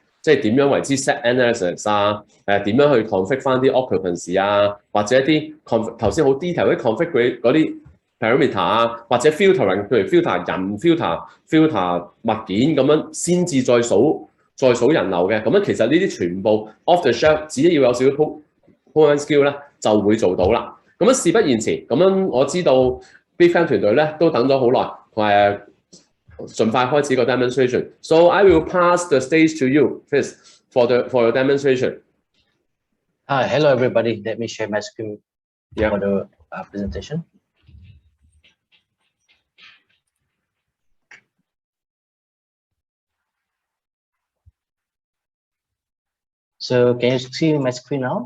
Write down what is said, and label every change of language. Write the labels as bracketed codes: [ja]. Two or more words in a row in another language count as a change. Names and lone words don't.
[yue] 即係點樣為之 [en] set analysis [yue] 啊？點樣去 config 翻啲 occupancy 啊？或者一啲頭先好 detail 啲 config 嗰啲 parameter 啊，或者 filtering， 譬如 filter 人 filter 物件咁樣，先至再數人流嘅。咁樣其實呢啲全部 [en] off the shelf， [yue] 只要有少少 [en] programming skill [yue] 咧，就會做到啦。咁樣事不宜遲，咁樣我知道 BriefCam 團隊咧都等咗好耐，盡快開始個 demonstration。 [en] So I will pass the stage to you, Chris, for your demonstration. Hi, hello everybody. Let me share my screen for the presentation. So can you see my screen now?